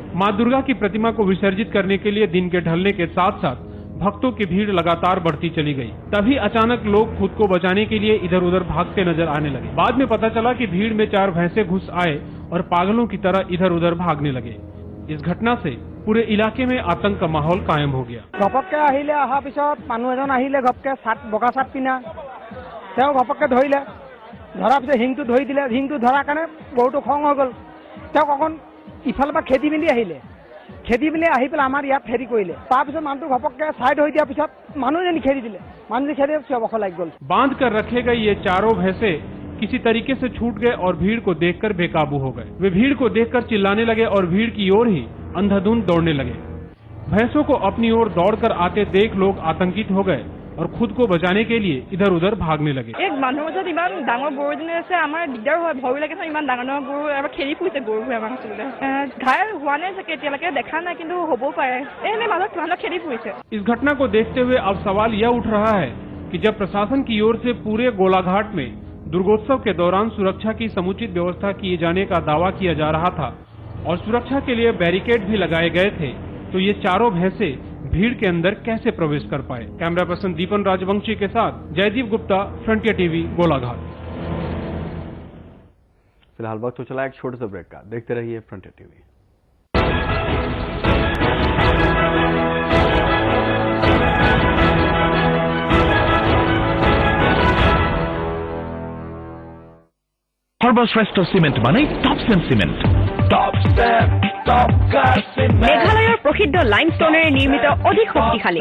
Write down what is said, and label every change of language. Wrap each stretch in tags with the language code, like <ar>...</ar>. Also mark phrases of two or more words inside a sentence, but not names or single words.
<hi>मां दुर्गा की प्रतिमा को विसर्जित करने के लिए दिन के ढलने के साथ साथ भक्तों की भीड़ लगातार बढ़ती चली गई। तभी अचानक लोग खुद को बचाने के लिए इधर उधर भागते नजर आने लगे। बाद में पता चला कि भीड़ में 4 भैंसे घुस आए और पागलों की तरह इधर उधर भागने लगे। इस घटना से पूरे इलाके में आतंक का माहौल कायम हो गया।</hi> <as>ঘপককে আহিলে অহাৰ পিছত মানুহ এজন আহিলে ঘপকে বগা চাট পিনা তেওঁ ঘপককে ধৰিলে, ধৰাৰ পিছত হিংটো ধৰি দিলে। হিংটো ধৰাৰ কাৰণে বহুতো খং হৈ গ'ল। তেওঁক অকণ ইফালৰ পৰা খেদি মেলি আহিলে, খেদি মেলি আহি পেলাই আমাৰ ইয়াত হেৰি কৰিলে। তাৰপিছত মানুহটো ঘপককে ছাইড হৈ দিয়াৰ পিছত মানুহজনী খেদি দিলে। মানুহজনী খেদি চিঞৰ লাগি গ'ল।</as> <hi>बांध कर रखे गए ये चारों भैंसे किसी तरीके से छूट गए और भीड़ को देखकर बेकाबू हो गए। वे भीड़ को देखकर चिल्लाने लगे और भीड़ की ओर ही अंधाधुंध दौड़ने लगे। भैंसों को अपनी ओर दौड़कर आते देख लोग आतंकित हो गए और खुद को बचाने के लिए इधर उधर भागने लगे।</hi> <as>एक মানুহৰ মাজত ইমান ডাঙৰ গৰুজনী আছে, আমাৰ দিগদাৰ হয়, ভয় লাগে। ইমান ডাঙৰ ডাঙৰ গৰু এবাৰ খেলি ফুৰিছে গৰুবোৰ আমাৰ আচলতে ঘাयल হোৱা নাই চাগে, এতিয়ালৈকে দেখা নাই, কিন্তু হ'বও পাৰে। এনে মাজত কিমানক খেলি ফুৰিছে।</as> <hi>इस घटना को देखते हुए अब सवाल यह उठ रहा है कि जब प्रशासन की ओर से पूरे गोलाघाट में दुर्गोत्सव के दौरान सुरक्षा की समुचित व्यवस्था किए जाने का दावा किया जा रहा था और सुरक्षा के लिए बैरिकेड भी लगाए गए थे, तो ये चारों भैंसे भीड़ के अंदर कैसे प्रवेश कर पाए। कैमरा पर्सन दीपन राजवंशी के साथ जयदीप गुप्ता, फ्रंटियर टीवी, गोलाघाट। फिलहाल वक्त हो चला एक छोटे से ब्रेक का। देखते रहिए फ्रंटियर टीवी।</hi> <as>সর্বশ্রেষ্ঠ সিমেন্ট মানে টপসেম সিমেন্ট। মেঘালয়ৰ প্ৰসিদ্ধ লাইমষ্টোনেৰে নিৰ্মিত অধিক শক্তিশালী</as>